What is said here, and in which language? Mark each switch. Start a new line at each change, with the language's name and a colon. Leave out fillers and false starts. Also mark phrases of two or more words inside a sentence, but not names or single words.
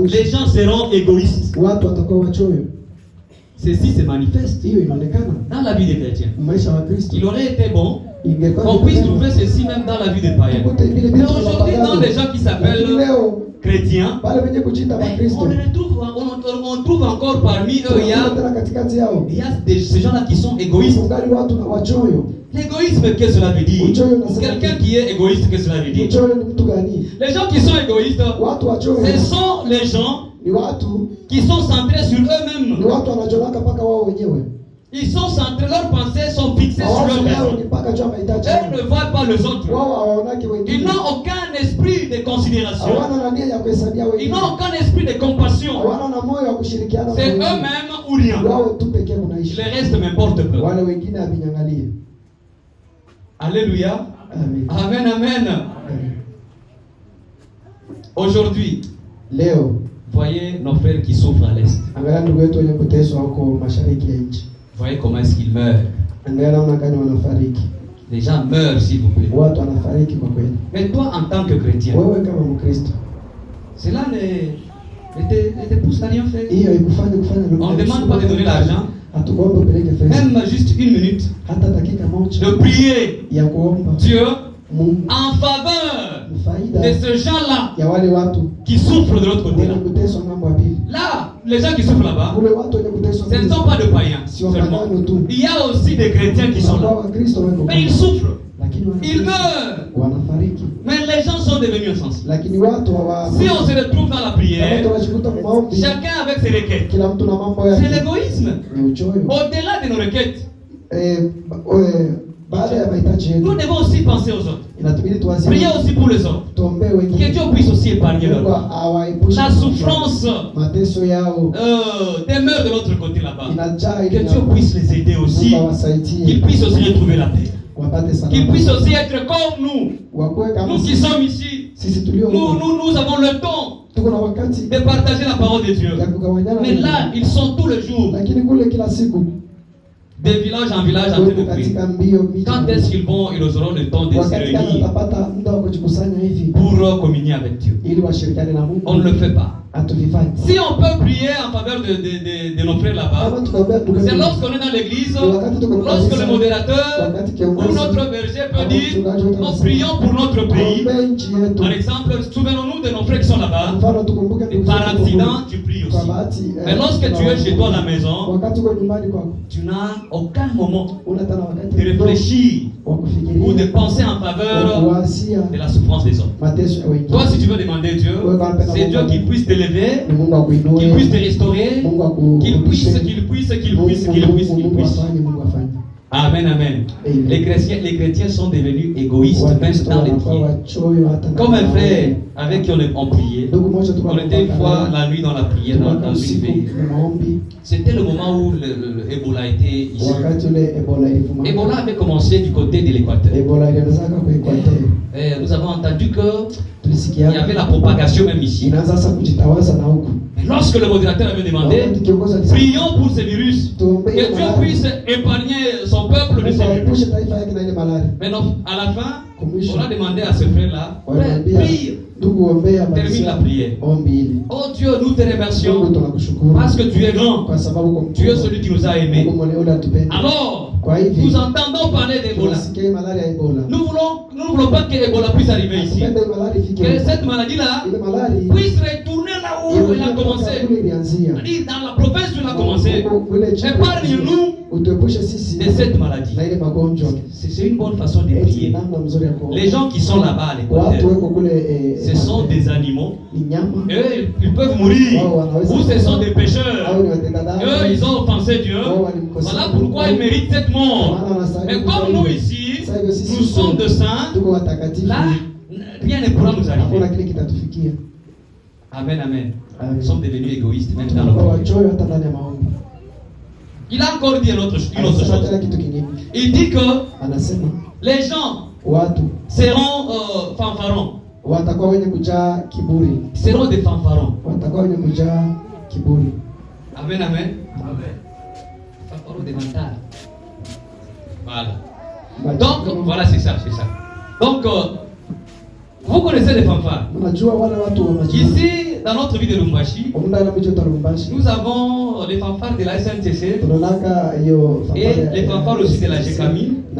French: Les gens seront égoïstes.
Swahili: Watu watakuwa wachoyo.
French: Ceci se manifeste
Swahili: Hiyo inaonekana
French: dans la vie des chrétiens.
Swahili: Maisha wa Kristo.
French: Il aurait été bon
Swahili: Ingekuwa
French: qu'on puisse trouver ceci même dans la vie des païens. Mais aujourd'hui, dans les gens qui s'appellent chrétiens,
Swahili: pale wenye kujiita wa Kristo,
French: on trouve encore parmi eux, il y a ces gens-là qui sont égoïstes.
Swahili: ungali watu na wachoyo.
French: L'égoïsme, qu'est-ce que cela veut dire? Pour quelqu'un qui est égoïste, qu'est-ce que cela veut dire?
Swahili: Uchoyo ni mtu gani?
French: Les gens qui sont égoïstes,
Swahili: Watu wachoyo
French: ce sont les gens
Swahili: ni watu
French: qui sont centrés sur eux-mêmes.
Swahili: ni watu wanajolaka mpaka wao wenyewe.
French: Ils sont centrés, leurs pensées sont fixées sur
Swahili: Mawazo yao
French: eux-mêmes.
Swahili: ni mpaka juu ya mahitaji.
French: Eux ne voient pas les autres.
Swahili: Wao hawaonaki
French: Ils
Swahili: wengine.
French: n'ont aucun esprit de considération.
Swahili: Hawana na nia ya kuhesabia
French: Ils
Swahili: wengine.
French: n'ont aucun esprit de compassion.
Swahili: Hawana na moyo wa kushirikiana na
French: C'est
Swahili: wengine.
French: eux-mêmes ou rien.
Swahili: Wao tu pekee kunaishi.
French: Le reste m'importe peu.
Swahili: Wale wengine avinyangalie.
French: Alléluia.
Swahili: Amen.
French: Amen, amen. Aujourd'hui,
Swahili: Leo
French: voyez nos frères qui souffrent à l'est.
Swahili: angalia ndugu wetu wenye kuteswa huko mashariki ya nchi.
French: Voyez comment est-ce qu'ils meurent.
Swahili: Angalia namna gani wanafariki.
French: Les gens meurent, s'il vous plaît.
Swahili: Watu wanafariki kwa kweli.
French: Mais toi, en tant que chrétien,
Swahili: Wewe kama Mkristo,
French: cela ne te pousse à rien faire.
Swahili: hiyo ikufanye kufanya
French: On ne demande pas de donner l'argent,
Swahili: hatukuomba upeleke fedha.
French: même juste une minute,
Swahili: Hata dakika moja
French: de prier
Swahili: ya kuomba
French: Dieu
Swahili: Mungu
French: en faveur
Swahili: faida
French: de ces gens-là
Swahili: ya wale watu
French: qui souffrent de l'autre côté
Swahili: wenye
French: là.
Swahili: kuteswa ngambo ya pili.
French: Là, les gens qui souffrent là-bas,
Swahili: Kule watu wenye kuteswa
French: ce ne sont pas de païens seulement. Il y a aussi des chrétiens qui sont là.
Swahili: Wakristo wako.
French: Mais ils souffrent,
Swahili: Lakini
French: ils meurent.
Swahili: wanafariki.
French: Mais les gens sont devenus insensibles.
Swahili: Lakini watu hawa
French: Si on se retrouve dans la prière,
Swahili: watu wanajikuta kwa maombi,
French: chacun avec ses requêtes.
Swahili: kila mtu na mambo
French: C'est
Swahili: yake.
French: l'égoïsme.
Swahili: Ni uchoyo.
French: Au-delà de nos requêtes,
Swahili: Baada ya mahitaji
French: nous
Swahili: yetu
French: devons aussi penser aux autres.
Swahili: inatubidi tuwazie.
French: Prier aussi pour les autres.
Swahili: Tuombee
French: Que
Swahili: wengine.
French: Dieu puisse aussi épargner leur
Swahili: Mungu
French: vie.
Swahili: awaepushe
French: La souffrance
Swahili: mateso yao
French: demeure de l'autre côté là-bas.
Swahili: inajaa
French: Que
Swahili: ili
French: Dieu puisse les aider aussi.
Swahili: Mungu awasaidie
French: Qu'ils puissent aussi retrouver la paix.
Swahili: wapate
French: Qu'ils
Swahili: salama.
French: puissent aussi être comme nous.
Swahili: Wakuwe kama
French: Nous qui sommes ici.
Swahili: sisi tulio
French: Nous avons le temps
Swahili: tuko na wakati
French: de partager la parole de Dieu.
Swahili: ya kugawanyana.
French: Mais là, ils sont tous les jours,
Swahili: Lakini kule kila siku
French: de village en village, en train de prier.
Swahili: katika mbio miji.
French: Quand est-ce qu'ils auront le temps de se
Swahili: Wakati gani
French: réunir
Swahili: watapata muda wa kujikusanya hivi
French: pour communier avec Dieu?
Swahili: ili washirikiane na Mungu?
French: On ne le fait pas.
Swahili: Hatuvifanye.
French: Si on peut prier en faveur de nos frères là-bas,
Swahili: Kama tukaombea ndugu
French: c'est
Swahili: zetu,
French: lorsqu'on est dans l'église,
Swahili: wakati tuko
French: lorsque
Swahili: kanisa,
French: le modérateur
Swahili: wakati
French: ou
Swahili: kiongozi
French: notre berger peut dire, nous prions pour notre pays.
Swahili: ombea nchi yetu.
French: Par exemple, souvenons-nous de nos frères qui sont là-bas.
Swahili: Mfano tukumbuke
French: Et
Swahili: ndugu
French: par
Swahili: zetu
French: accident, tu pries
Swahili: kwa
French: aussi.
Swahili: bahati.
French: Mais lorsque tu es chez toi à la maison,
Swahili: Wakati uko nyumbani kwako
French: tu n'as aucun moment
Swahili: una tena wakati
French: de réfléchir
Swahili: wa
French: ou de
Swahili: kufikiria
French: penser en
Swahili: wa
French: faveur
Swahili: kuwasia
French: de la souffrance des autres.
Swahili: mateso ya wengine.
French: Toi, si tu veux demander Dieu, c'est Dieu qui puisse t'élever,
Swahili: Ni Mungu akuinue,
French: qu'il puisse te restaurer,
Swahili: Mungu
French: qu'il puisse
Swahili: akurudishe. Mungu
French: puisse.
Swahili: afanye, Mungu afanye.
French: Amen, amen.
Swahili: Amen.
French: Les chrétiens sont devenus égoïstes même
Swahili: Wakristo
French: dans les
Swahili: wanakuwa
French: prières.
Swahili: wachoyo hata na
French: Comme un
Swahili: maombi.
French: frère avec qui on priait.
Swahili: Ndugu mmoja tulikuwa
French: On était une
Swahili: tunapanga
French: fois
Swahili: naye,
French: la nuit dans la prière
Swahili: tulikuwa
French: dans une
Swahili: usiku
French: veille.
Swahili: na maombi
French: C'était le moment où le Ebola était ici.
Swahili: wakati ule Ebola ilivuma.
French: Ebola avait commencé du côté de l'Équateur.
Swahili: Ebola ilianzaka kwa Equateur.
French: Et nous avons entendu qu'il
Swahili: Tulisikia
French: y avait la propagation même ici.
Swahili: inaanza sasa kujitawaza na huku.
French: Mais lorsque le modérateur avait demandé,
Swahili: Wakati kiongozi alisema
French: prions pour ce virus,
Swahili: tuombee
French: que Dieu puisse épargner son peuple de
Swahili: Mungu
French: ce virus.
Swahili: aepushe taifa yake na ile malaria.
French: Mais non, à la fin,
Swahili: Kumwisho.
French: on a demandé à ce frère-là,
Swahili: Wanaambia
French: prie,
Swahili: ndugu ombea
French: termine la prière.
Swahili: ombi hili.
French: Oh Dieu, nous te
Swahili: Mungu
French: remercions
Swahili: tunakushukuru
French: parce que tu es grand,
Swahili: kwa sababu kwa
French: tu es celui qui nous a aimés.
Swahili: Mungu mwenyewe unatupenda.
French: Alors,
Swahili: Kwa hivi
French: nous entendons parler d'Ebola.
Swahili: tunasikia malaria ya Ebola.
French: Nous ne voulons pas que Ebola puisse arriver ici.
Swahili: Tupende hii malaria ifike.
French: Que
Swahili: huko.
French: cette maladie-là
Swahili: Ile malaria
French: puisse retourner là où elle a commencé.
Swahili: kule ilianzia.
French: C'est-à-dire dans la province où elle a commencé.
Swahili: Kule chini.
French: Épargne-nous
Swahili: Utuepushe sisi
French: de cette maladie.
Swahili: na ile magonjwa.
French: C'est une bonne façon de
Swahili: Eti
French: prier.
Swahili: namna mzuri ya kuomba.
French: Les gens qui sont là-bas à
Swahili: Watu
French: l'Équateur,
Swahili: weko kule
French: ce sont des animaux.
Swahili: ni nyama.
French: Eux, ils peuvent mourir. Ou ce sont des pécheurs.
Swahili: Au ni watenda dhambi.
French: Eux, ils ont offensé Dieu. Voilà pourquoi ils méritent cette mort. Mais comme nous ici, nous sommes de saints,
Swahili: tuko watakatifu.
French: là, rien ne pourra nous
Swahili: Hakuna
French: arriver.
Swahili: kile kitatufikia.
French: Amen, amen.
Swahili: Amen.
French: Nous sommes devenus égoïstes même dans
Swahili: Tunakuwa
French: notre vie.
Swahili: wachoyo hata ndani ya maombi.
French: Il a encore dit une autre
Swahili: Anasema tena
French: chose.
Swahili: kitu kingine.
French: Il dit que
Swahili: Anasema
French: les gens
Swahili: watu
French: seront fanfarons.
Swahili: watakuwa wenye kujaa kiburi.
French: Seront des fanfarons.
Swahili: Watakuwa wenye kujaa kiburi.
French: Amen, amen. Fanfarons des mentards. Voilà. Donc, voilà, c'est ça, c'est ça. Donc, vous connaissez les fanfares.
Swahili: Unajua wale watu wa majina.
French: Ici, dans notre ville de Lubumbashi, nous avons les fanfares de la SNTC et les fanfares aussi de la GECAMI.